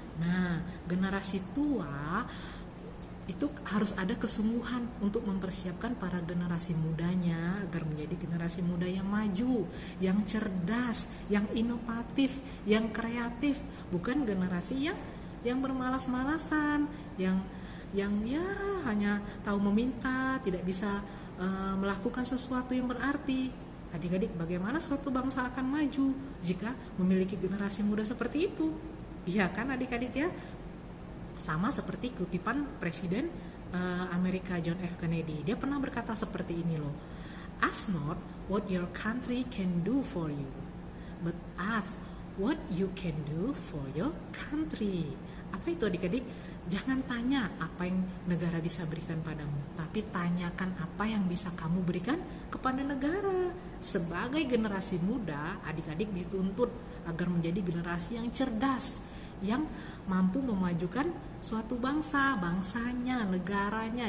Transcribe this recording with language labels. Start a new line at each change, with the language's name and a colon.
Indonesian: Nah, generasi tua itu harus ada kesungguhan untuk mempersiapkan para generasi mudanya agar menjadi generasi muda yang maju, yang cerdas, yang inovatif, yang kreatif, bukan generasi yang bermalas-malasan, yang ya hanya tahu meminta, tidak bisa melakukan sesuatu yang berarti. Adik-adik, bagaimana suatu bangsa akan maju jika memiliki generasi muda seperti itu? Iya kan adik-adik ya? Sama seperti kutipan Presiden Amerika John F. Kennedy. Dia pernah berkata seperti ini loh.
English: Ask not what your country can do for you, but ask what you can do for your country.
Indonesian: Apa itu adik-adik? Jangan tanya apa yang negara bisa berikan padamu, tapi tanyakan apa yang bisa kamu berikan kepada negara. Sebagai generasi muda, adik-adik dituntut agar menjadi generasi yang cerdas, yang mampu memajukan suatu bangsa, bangsanya, negaranya.